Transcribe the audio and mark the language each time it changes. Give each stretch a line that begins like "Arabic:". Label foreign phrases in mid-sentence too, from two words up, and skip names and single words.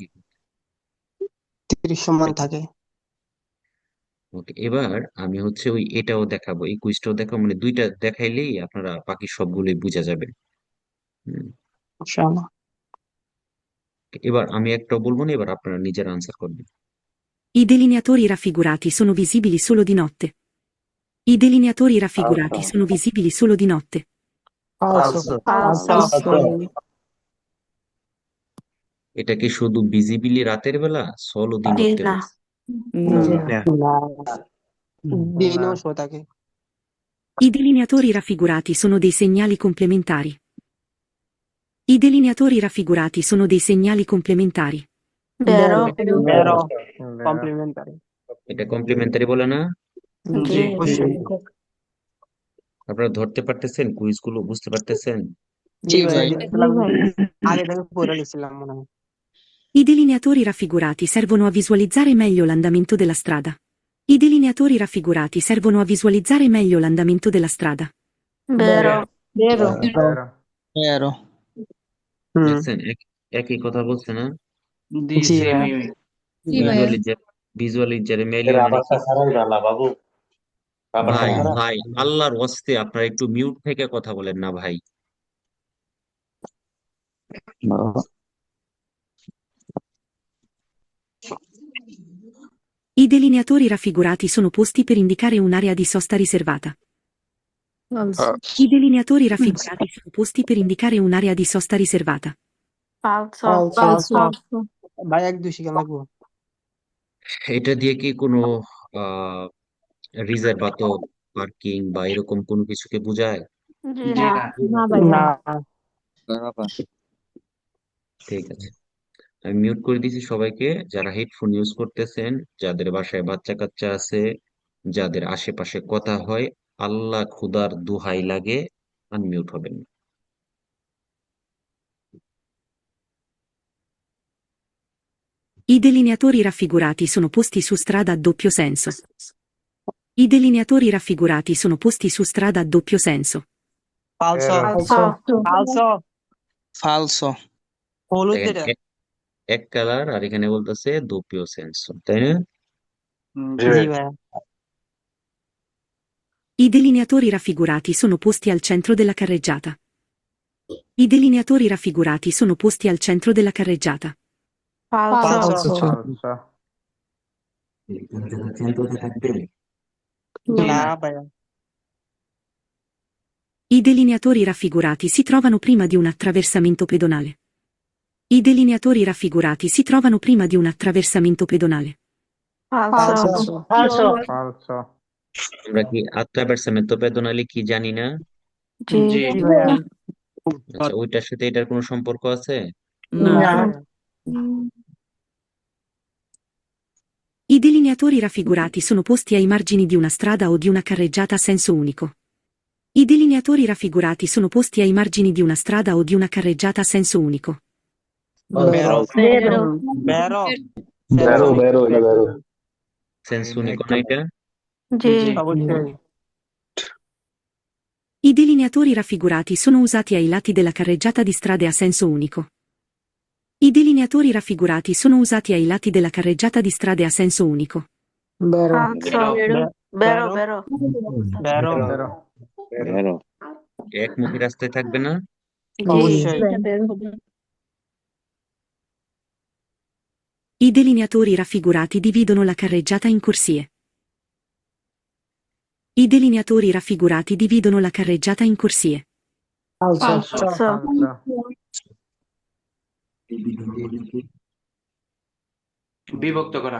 Bangla: দৃশ্যমান থাকে। ওকে, এবার আমি হচ্ছে ওই এটাও দেখাবো, এই কুইজটাও দেখাবো, মানে দুইটা দেখাইলেই আপনারা বাকি সবগুলোই বুঝা যাবে। হুম। ইনশাআল্লাহ। এবার আমি একটা বলবো না, এবার আপনারা নিজের আনসার করবেন।
Italian: I delineatori raffigurati sono visibili solo di notte. I delineatori raffigurati sono visibili solo di notte.
Bangla: falso, falso, এটা কি শুধু ভিজিবিলি রাতের বেলা,
Italian: solo di notte
Bangla: বলছে? না, না, দিনও শো থাকে।
Italian: I delineatori raffigurati sono dei segnali complementari. I delineatori raffigurati sono dei segnali complementari. vero complementari.
Bangla: এটা কমপ্লিমেন্টারি বলে না? জি অবশ্যই। আপনারা ধরতে পারতেছেন? কুইজ গুলো বুঝতে পারতেছেন? জি ভাই, আগে থেকে পড়ে নিছিলাম মনে হয়।
Italian: I delineatori raffigurati servono a visualizzare meglio l'andamento della strada. I delineatori raffigurati servono a visualizzare meglio l'andamento della strada.
Bangla: vero, হুম, দেখছেন একই কথা বলছে না? জি সেমই ভাই।
Italian: visualizzare meglio
Bangla: এর মানে কি? আবারটা ছাড়াই বালা বাবু, আবারটা ভাই ছাড়া। ভাই আল্লাহর ওয়াস্তে আপনারা একটু মিউট থেকে কথা বলেন না ভাই।
Italian: I delineatori raffigurati sono posti per indicare un'area di sosta riservata.
Bangla: falso,
Italian: I delineatori raffigurati sono posti per indicare un'area di sosta riservata.
Bangla: falso, falso, ভাই 1-2 শিখা লাগবো। এটা দিয়ে কি কোনো আহ রিজার্ভাত পার্কিং বা এরকম কোনো কিছুকে বোঝায়? জি না, না না ভাইয়া, না, ঠিক আছে, আমি মিউট করে দিয়েছি সবাইকে। যারা হেডফোন ইউজ করতেছেন, যাদের বাসায় বাচ্চা কাচ্চা আছে, যাদের আশেপাশে কথা হয়, আল্লাহ খুদার দোহাই লাগে আনমিউট হবেন না।
Italian: I delineatori raffigurati sono posti su strada a doppio senso. I delineatori raffigurati sono posti su strada a doppio senso.
Bangla: ফালসো falso, ফালসো হলুদ দেখেন যেটা। এক কালার, আর এখানে বলতেছে
Italian: doppio senso,
Bangla: তাই না? জি ভাই।
Italian: I delineatori raffigurati sono posti al centro della carreggiata. I delineatori raffigurati sono posti al centro della carreggiata.
Bangla: falso, না ভাইয়া।
Italian: I delineatori raffigurati si trovano prima di un attraversamento pedonale. I delineatori raffigurati si trovano prima di un attraversamento pedonale.
Bangla: falso, আমরা কি
Italian: attraversamento pedonale
Bangla: কি জানি না? জি জি ভাইয়া। আচ্ছা, ওইটার সাথে এটার কোনো সম্পর্ক আছে? না না, ভাইয়া।
Italian: I delineatori raffigurati sono posti ai margini di una strada o di una carreggiata a senso unico. I delineatori raffigurati sono posti ai margini di una strada o di una carreggiata a senso unico. vero vero senso unico
Bangla: না এটা? জি অবশ্যই।
Italian: I delineatori raffigurati sono usati ai lati della carreggiata di strade a senso unico. I delineatori raffigurati sono usati ai lati della carreggiata di strade a senso unico.
Bangla: বেরো একমুখী রাস্তায় থাকবে না? অবশ্যই।
Italian: I delineatori raffigurati dividono la carreggiata in corsie. I delineatori raffigurati dividono la carreggiata in corsie.
Bangla: falso, বিভক্ত করা।